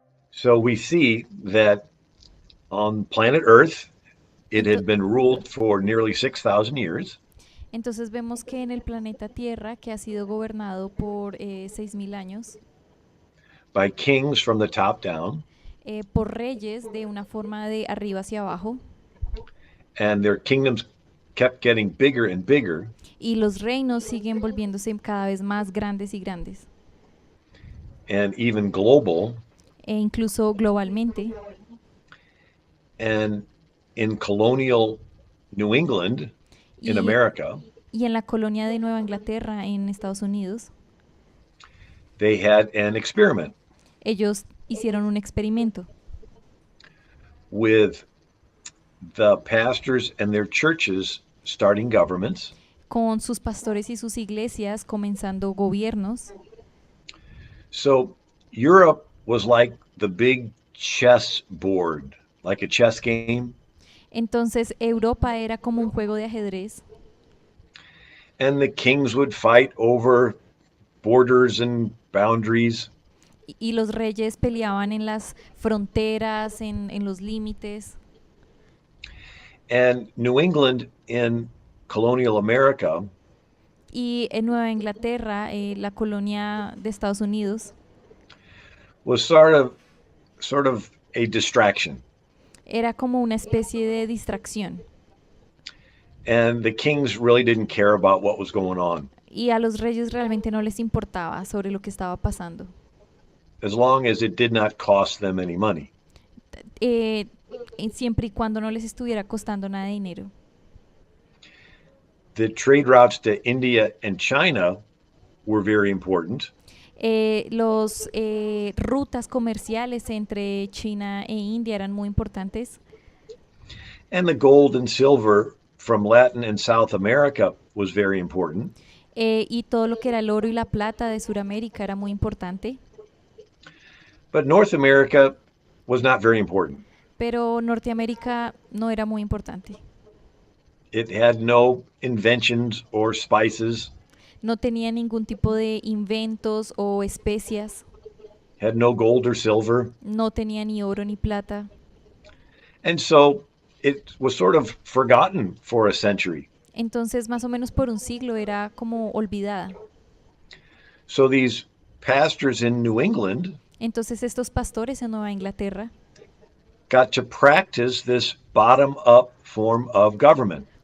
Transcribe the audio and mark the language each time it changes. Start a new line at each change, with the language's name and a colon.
English: So we see that on planet Earth, it Ento- had been ruled for nearly 6,000 years
Spanish: entonces vemos que en el planeta Tierra, que ha sido gobernado por 6.000 años,
English: by kings from the top down,
Spanish: por reyes de una forma de arriba hacia abajo,
English: and their kingdoms kept getting bigger and bigger.
Spanish: y los reinos siguen volviéndose cada vez más grandes y grandes,
English: And even global.
Spanish: e incluso globalmente.
English: And in colonial New England, in
Spanish: Y,
English: America,
Spanish: y en la colonia de Nueva Inglaterra, en Estados Unidos,
English: they had an experiment
Spanish: ellos hicieron un experimento
English: with the pastors and their churches starting governments.
Spanish: con sus pastores y sus iglesias comenzando gobiernos.
English: So Europe was like the big chess board, like a chess game.
Spanish: Entonces Europa era como un juego de ajedrez
English: And the kings would fight over borders and boundaries.
Spanish: y los reyes peleaban en las fronteras, en los límites.
English: And New England in colonial America
Spanish: Y en Nueva Inglaterra, la colonia de Estados Unidos,
English: was sort of a distraction.
Spanish: era como una especie de distracción.
English: And the kings really didn't care about what was going on,
Spanish: Y a los reyes realmente no les importaba sobre lo que estaba pasando.
English: as long as it did not cost them any money.
Spanish: Eh, siempre y cuando no les estuviera costando nada de dinero.
English: The trade routes to India and China were very important.
Spanish: Los rutas comerciales entre China e India eran muy importantes.
English: And the gold and silver from Latin and South America was very important.
Spanish: Y todo lo que era el oro y la plata de Sudamérica era muy importante.
English: But North America was not very important.
Spanish: Pero Norteamérica no era muy importante.
English: It had no inventions or spices,
Spanish: No tenía ningún tipo de inventos o especias.
English: had no gold or silver.
Spanish: No tenía ni oro ni plata.
English: And so it was sort of forgotten for a century.
Spanish: Entonces, más o menos por un siglo era como olvidada.
English: So these pastors in New England
Spanish: Entonces, estos pastores en Nueva Inglaterra
English: got to practice this bottom up form of government.